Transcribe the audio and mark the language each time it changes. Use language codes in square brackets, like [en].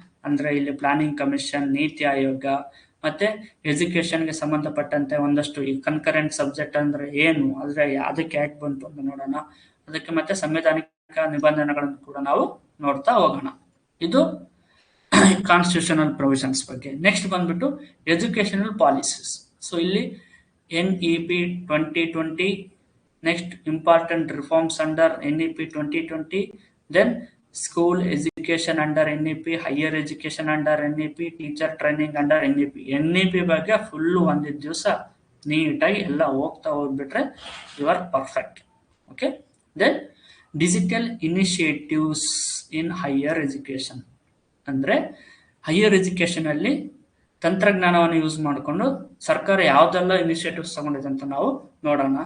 [kn] ಅಂದ್ರೆ ಇಲ್ಲಿ planning commission, NITI Aayog, ಮತ್ತೆ ಎಜುಕೇಶನ್ಗೆ ಸಂಬಂಧಪಟ್ಟಂತೆ ಒಂದಷ್ಟು ಈ ಕನ್ಕರೆಂಟ್ ಸಬ್ಜೆಕ್ಟ್ ಅಂದ್ರೆ ಏನು, ಅಂದ್ರೆ ಅದಕ್ಕೆ ಯಾಕೆ ಬಂತು ಅಂತ ನೋಡೋಣ. ಅದಕ್ಕೆ ಮತ್ತೆ ಸಂವಿಧಾನಿಕ ನಿಬಂಧನೆಗಳನ್ನು ಕೂಡ ನಾವು ನೋಡ್ತಾ ಹೋಗೋಣ. ಇದು ಕಾನ್ಸ್ಟಿಟ್ಯೂಷನಲ್ ಪ್ರೊವಿಷನ್ಸ್ ಬಗ್ಗೆ. [en] next [kn] ಬಂದ್ಬಿಟ್ಟು [en] Educational policies. So ಇಲ್ಲಿ NEP 2020, next important reforms under NEP 2020, then school education under NEP, higher education under NEP, teacher training under NEP. [kn] NEP ಬಗ್ಗೆ ಫುಲ್ ಒಂದಿದ್ದ ದಿವಸ ನೀಟಾಗಿ ಎಲ್ಲ ಹೋಗ್ಬಿಟ್ರೆ [en] You are perfect. Okay, then digital initiatives in higher education. [kn] ಅಂದ್ರೆ higher education ಅಲ್ಲಿ ತಂತ್ರಜ್ಞಾನವನ್ನು use ಮಾಡಿಕೊಂಡು ಸರ್ಕಾರ ಯಾವ್ದೆಲ್ಲ ಇನಿಷಿಯೇಟಿವ್ಸ್ ತಗೊಂಡಿದೆ ಅಂತ ನಾವು ನೋಡೋಣ.